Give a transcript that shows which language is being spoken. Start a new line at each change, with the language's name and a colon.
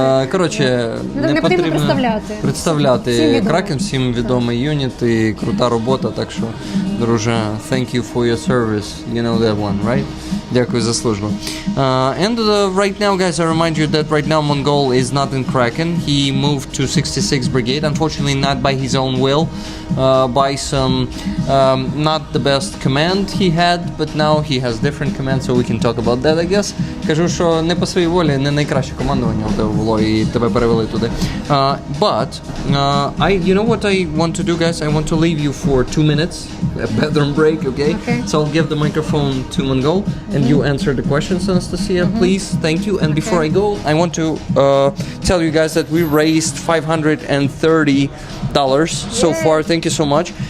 Ukrainian: Коротше, не потрібно представляти. Кракен всім відомий юніт і крута робота, так що, друже,
English: thank you for your service. You know that one, right?
Ukrainian: Дякую за службу.
English: And right now, guys, I remind you that right now Mongol is not in Kraken. He moved to 66th Brigade, unfortunately not by his own will, by some not the best command he had, but now he has different commands, so we can talk about that, I guess.
Ukrainian: Кажу, що не по своїй волі, не найкраще командування у тебе було і тебе перевели туди.
English: But you know what I want to do, guys? I want to leave you for 2 minutes, a bathroom break, okay? So I'll give the microphone to Mongol, and you answer the questions, Anastasia, please. Thank you. And before I go, I want to tell you guys that we raised $530 so far. Thank you so much.